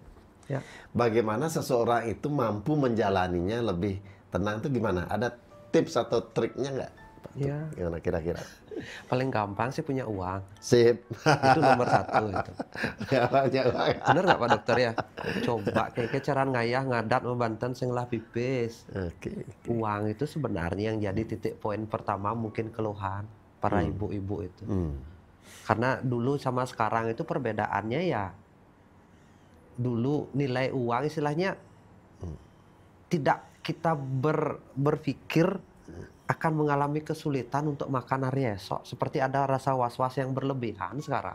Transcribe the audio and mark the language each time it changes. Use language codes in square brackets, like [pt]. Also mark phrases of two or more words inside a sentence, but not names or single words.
[id] Bagaimana seseorang itu mampu menjalaninya lebih tenang itu gimana? Ada tips atau triknya nggak? Gimana kira-kira? Paling gampang sih punya uang. Sip. Itu nomor satu itu. Punya uang. Bener nggak Pak Dokter ya? Coba kayak cara [ban] ngayah ngadat membanten sing lah pipis. [id] Uang itu sebenarnya yang jadi titik poin pertama mungkin keluhan para ibu-ibu itu. Karena dulu sama sekarang itu perbedaannya ya. Dulu nilai uang istilahnya tidak kita berpikir akan mengalami kesulitan untuk makan hari esok, seperti ada rasa was-was yang berlebihan sekarang.